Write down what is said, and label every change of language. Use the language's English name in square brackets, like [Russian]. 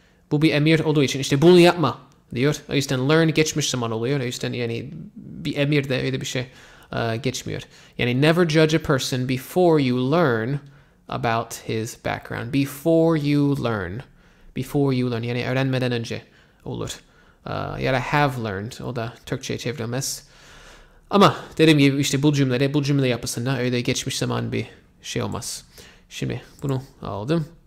[Turkish] Bu bir emir olduğu için işte bunu yapma diyor. O yüzden learn geçmiş zaman oluyor. O yüzden yani bir emir de öyle bir şey geçmiyor. [English] Yani never judge a person before you learn about his background. Before you learn. Before you learn. [Turkish] Yani öğrenmeden önce olur. Ya da [English] have learned. [Turkish] O da Türkçe'ye çevrilmez. Ama dediğim gibi işte bu cümle yapısında öyle geçmiş zaman bir şey olmaz. Şimdi bunu aldım.